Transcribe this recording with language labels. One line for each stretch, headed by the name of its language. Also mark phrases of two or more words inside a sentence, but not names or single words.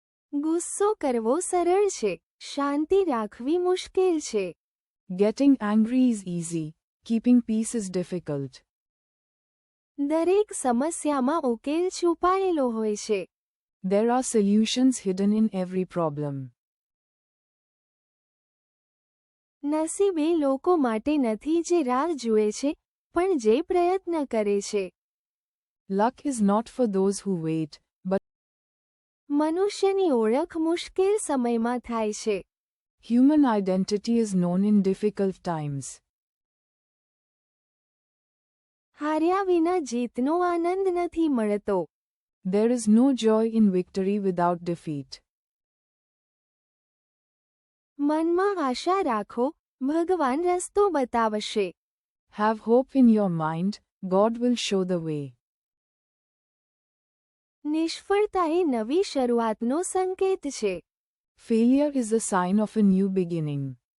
Gujarati: ગુસ્સો કરવો સરળ છે, શાંતિ રાખવી મુશ્કેલ છે.
English: Getting angry is easy, keeping peace is difficult.
Gujarati: દરેક સમસ્યામાં ઉકેલ છુપાયેલો હોય છે.
English: There are solutions hidden in every problem.
Gujarati: નસીબ એ લોકો માટે નથી જે રાહ જુએ છે, પણ જે પ્રયત્ન કરે છે.
English: Luck is not for those who wait, but
Gujarati: મનુષ્યની ઓળખ મુશ્કેલ સમયમાં થાય છે.
English: human identity is known in difficult times.
Gujarati: હાર્યા વિના જીતનો આનંદ નથી મળતો.
English: There is no joy in victory without defeat.
Gujarati: મનમાં આશા રાખો, ભગવાન રસ્તો બતાવશે.
English: Have hope in your mind, God will show the way.
Gujarati: નિષ્ફળતા એ નવી શરૂઆતનો સંકેત છે.
English: Failure is a sign of a new beginning.